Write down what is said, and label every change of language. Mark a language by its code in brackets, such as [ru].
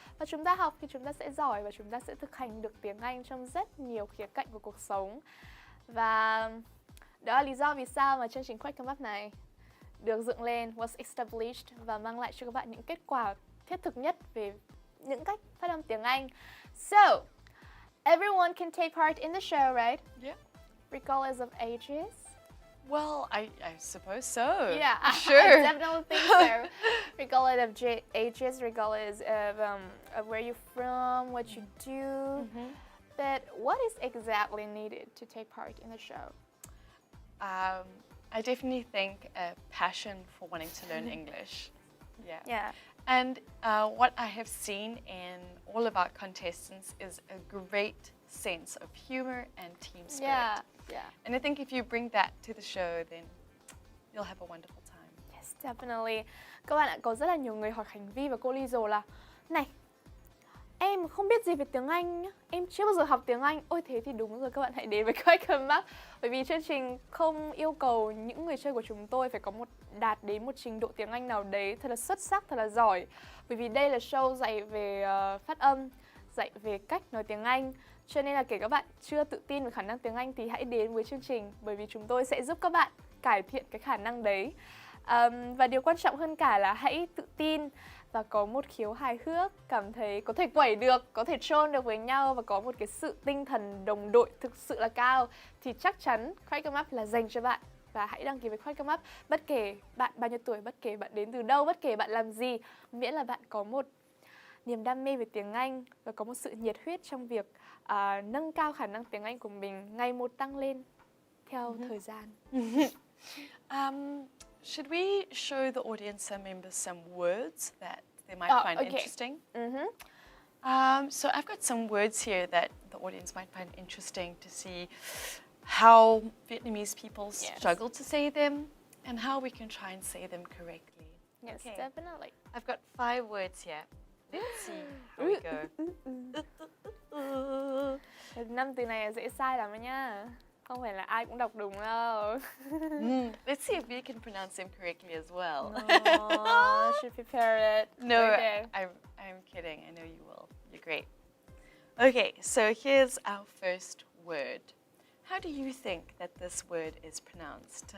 [vi] Và chúng ta học thì chúng ta sẽ giỏi và chúng ta sẽ thực hành được tiếng Anh trong rất nhiều khía cạnh của cuộc sống. Và đó là lý do vì sao mà chương trình Crack Come Up này được dựng lên, was established và mang lại cho các bạn những kết quả thiết thực nhất về những cách phát âm tiếng Anh. [en] So, everyone can take part in the show, right? Yeah. Regardless of ages? Well, I suppose so. Yeah, Sure. I definitely think so. Regardless of ages, regardless of where you're from, what you do. But what is exactly needed to take part in the show? I definitely think a passion for wanting to learn English. Yeah. And what I have seen in all of our contestants is a great sense of humor and team spirit. Yeah. And I think if you bring that to the show, then you'll have a wonderful time. [vi] Yes, definitely. Các bạn ạ, có rất là nhiều người hỏi Khánh Vi và cô Lisa là này, em không biết gì về tiếng Anh nhá, em chưa bao giờ học tiếng Anh. Ôi thế thì đúng rồi, các bạn hãy đến với Question Mark. Bởi vì chương trình không yêu cầu những người chơi của chúng tôi phải đạt đến một trình độ tiếng Anh nào đấy thật là xuất sắc, thật là giỏi. Bởi vì đây là show dạy về phát âm, dạy về cách nói tiếng Anh. Cho nên là kể các bạn chưa tự tin về khả năng tiếng Anh thì hãy đến với chương trình, bởi vì chúng tôi sẽ giúp các bạn cải thiện cái khả năng đấy. Và điều quan trọng hơn cả là hãy tự tin và có một khiếu hài hước, cảm thấy có thể quẩy được, có thể troll được với nhau và có một cái sự tinh thần đồng đội thực sự là cao, thì chắc chắn Question Mark là dành cho bạn. Và hãy đăng ký với Question Mark bất kể bạn bao nhiêu tuổi, bất kể bạn đến từ đâu, bất kể bạn làm gì, miễn là bạn có một niềm đam mê về tiếng Anh và có một sự nhiệt huyết trong việc nâng cao khả năng tiếng Anh của mình ngày một tăng lên theo thời gian. [en] Should we show the audience some members some words that they might find interesting? So I've got some words here that the audience might find interesting to see how Vietnamese people struggle to say them and how we can try and say them correctly. Yes, definitely. I've got 5 words here. Let's see how we go. [vi] 5 từ này dễ sai lắm nha. Không phải là ai cũng đọc đúng đâu. [en] Let's see if we can pronounce them correctly as well. No, should prepare it. No, Okay. I'm kidding. I know you will. You're great. Okay, so here's our first word. How do you think that this word is pronounced?